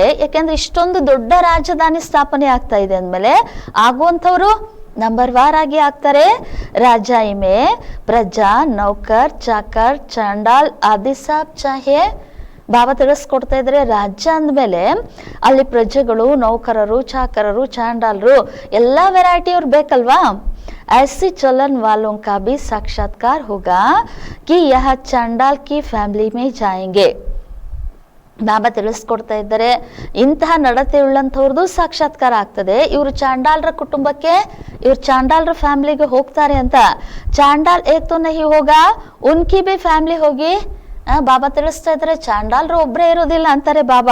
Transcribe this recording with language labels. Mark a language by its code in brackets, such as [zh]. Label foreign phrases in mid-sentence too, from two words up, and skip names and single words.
[kn] ಯಾಕೆಂದ್ರೆ ಇಷ್ಟೊಂದು ದೊಡ್ಡ ರಾಜಧಾನಿ ಸ್ಥಾಪನೆ ಆಗ್ತಾ ಇದೆ ಅಂದಮೇಲೆ ಆಗುವಂಥವ್ರು ನಂಬರ್ ವಾರ್ ಆಗಿ ಆಗ್ತಾರೆ. [hi] राजाई में प्रजा नौकर चाकर चांडाल आदि सब चाहे. [kn] ಬಾಬಾ ತಿಳಿಸ್ಕೊಡ್ತಾ ಇದ್ರೆ, ರಾಜ್ಯ ಅಂದಮೇಲೆ ಅಲ್ಲಿ ಪ್ರಜೆಗಳು, ನೌಕರರು, ಚಾಕರರು, ಚಾಂಡಾಲರು ಎಲ್ಲ ವೆರೈಟಿಯವ್ರು ಬೇಕಲ್ವಾ. [hi] ऐसी चलन वालों का भी साक्षात्कार होगा कि यह चांडाल की फैमिली में जाएंगे. [kn] ಬಾಬಾ ತಿಳಿಸ್ಕೊಡ್ತಾ ಇದ್ದಾರೆ, ಇಂತಹ ನಡತೆ ಉಳ್ಳಂಥವ್ರದ್ದು ಸಾಕ್ಷಾತ್ಕಾರ ಆಗ್ತದೆ. ಇವರು ಚಾಂಡಾಲರ ಕುಟುಂಬಕ್ಕೆ, ಇವ್ರು ಚಾಂಡಾಲರ ಫ್ಯಾಮಿಲಿಗೆ ಹೋಗ್ತಾರೆ ಅಂತ. [hi] चांडाल एक तो नहीं होगा उनकी भी फैमिली होगी. [kn] ಬಾಬಾ ತಿಳಿಸ್ತಾ ಇದ್ದಾರೆ, ಚಾಂಡಾಲರು ಒಬ್ಬರೇ ಇರೋದಿಲ್ಲ ಅಂತಾರೆ ಬಾಬಾ.